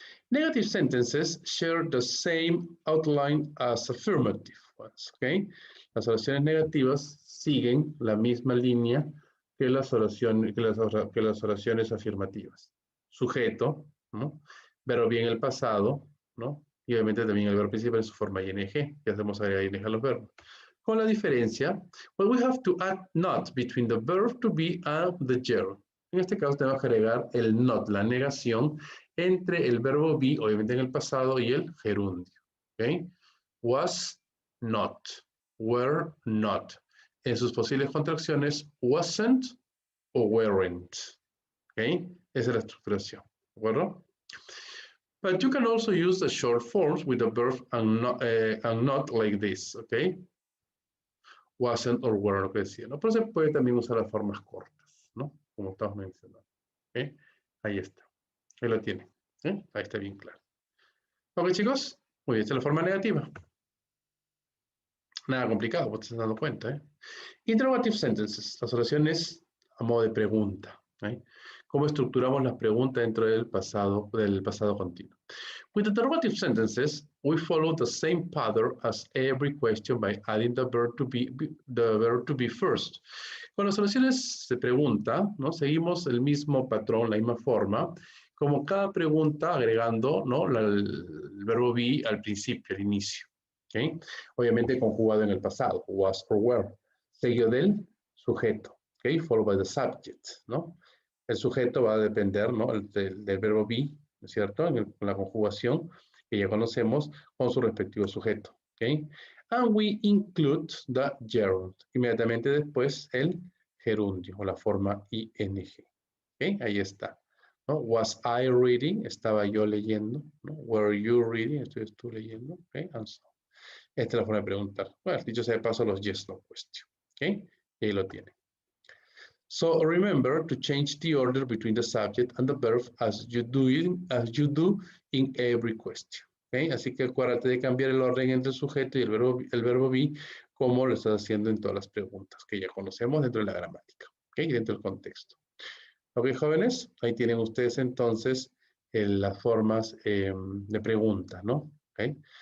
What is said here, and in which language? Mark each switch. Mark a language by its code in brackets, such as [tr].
[en] Negative sentences share the same outline as affirmative ones, ¿ok? [es] Las oraciones negativas siguen la misma línea que las oraciones afirmativas. Sujeto, ¿no? Verbo bien el pasado, ¿no? Y obviamente también el verbo principal en su forma ing, que hacemos agregar ing a los verbos. Con la diferencia, [en] well, we have to add not between the verb to be and the gerund. [es] En este caso tenemos que agregar el not, la negación, entre el verbo be, obviamente en el pasado, y el gerundio. ¿Okay? Was not, were not. En sus posibles contracciones, wasn't o weren't. ¿Okay? Esa es la estructuración. ¿De acuerdo? [en] But you can also use the short forms with the verb and not like this. ¿Okay? Wasn't or were, [es] lo que decía, ¿no? Pero se puede también usar las formas cortas, ¿no? Como estamos mencionando. ¿Okay? Ahí está. Ahí lo tienen. ¿Eh? Ahí está bien claro. Ok, chicos. Muy bien, esta es la forma negativa. Nada complicado, vos te estás dando cuenta, ¿eh? [en] Interrogative sentences, [es] las oraciones a modo de pregunta. ¿Eh? ¿Cómo estructuramos las preguntas dentro del pasado continuo? [en] With interrogative sentences, we follow the same pattern as every question by adding the verb to be first. [es] Con las oraciones de pregunta, ¿no?, seguimos el mismo patrón, la misma forma, como cada pregunta agregando, ¿no?, el verbo be al principio, al inicio. ¿Okay? Obviamente conjugado en el pasado, was or were, seguido del sujeto, ¿okay? [en] Followed by the subject, [es] ¿no? El sujeto va a depender, ¿no?, del verbo be, ¿no es cierto?, con la conjugación que ya conocemos con su respectivo sujeto, ¿ok? [en] And we include the gerund. [es] Inmediatamente después el gerundio o la forma ing, ¿ok? Ahí está, ¿no? [en] Was I reading? [es] Estaba yo leyendo, ¿no? [en] Were you reading? [es] Estoy tú leyendo, [en] ¿ok? And so. [es] Esta es la forma de preguntar. Bueno, dicho sea de paso, los yes, no question, ¿ok? Y ahí lo tiene. [en] So remember to change the order between the subject and the verb as you do in every question. ¿Okay? [es] Así que acuérdate de cambiar el orden entre el sujeto y el verbo be, como lo estás haciendo en todas las preguntas que ya conocemos dentro de la gramática, ¿okay? Dentro del contexto. Ok, jóvenes, ahí tienen ustedes entonces las formas de pregunta, ¿no? ¿Okay?